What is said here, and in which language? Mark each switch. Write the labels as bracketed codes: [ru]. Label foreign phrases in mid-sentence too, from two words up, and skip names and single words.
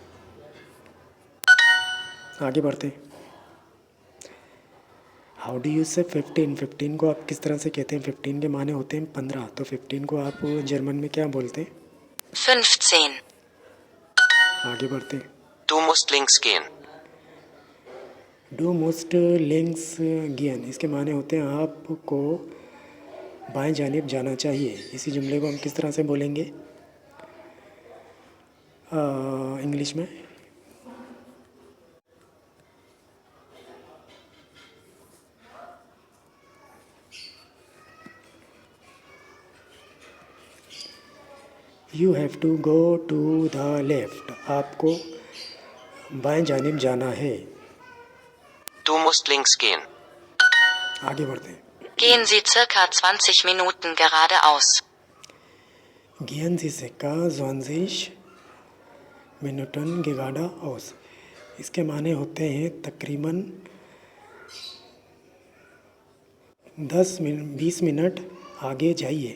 [hi] आगे बढ़ते हैं। [en] how do you say 15? [hi] 15 को आप किस तरह से कहते हैं? 15 के माने होते हैं 15। तो 15 को आप जर्मन में क्या बोलते हैं? 15. आगे बढ़ते हैं। [de] Du musst links gehen. Du musst links gehen. [hi] इसके माने होते हैं आपको बाएं जानिब जाना चाहिए। इसी जुमले को हम किस तरह से बोलेंगे इंग्लिश में? [en] you have to go to the left. [hi] आपको बाएं जानिब जाना है। [de] Du musst links gehen. [hi] आगे बढ़ते हैं। [de] Gehen Sie circa 20 Minuten geradeaus. gehen Sie circa 20 Minuten geradeaus. [hi] इसके माने होते हैं तकरीबन 20 मिनट आगे जाइए।